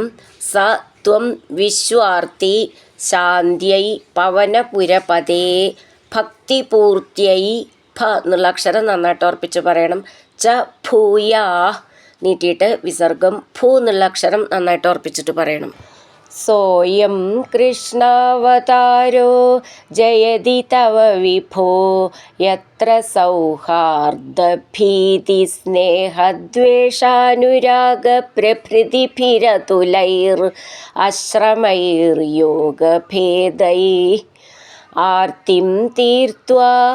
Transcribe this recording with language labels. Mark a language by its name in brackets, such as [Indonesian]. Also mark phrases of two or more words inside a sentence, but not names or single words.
[Sanskrit] സ ത്വം വിശ്വാർത്തി ശാന്ത്यै പവനപുരപതേ ഭക്തിപൂർത്യൈ. [Malayalam] ഭ എന്നുള്ള അക്ഷരം നന്നായിട്ട് ഉറപ്പിച്ച് പറയണം. ച ഭൂയാ നീട്ടിയിട്ട് വിസർഗം. ഭൂ എന്നുള്ള അക്ഷരം നന്നായിട്ട് ഉറപ്പിച്ചിട്ട് പറയണം. [Sanskrit] सोऽयं कृष्णावतारो जयति तव विभो यत्र सौहार्दभीतिस्नेहद्वेषानुरागप्रभृतिभिरतुलैर् आर्तिं तीर्त्वा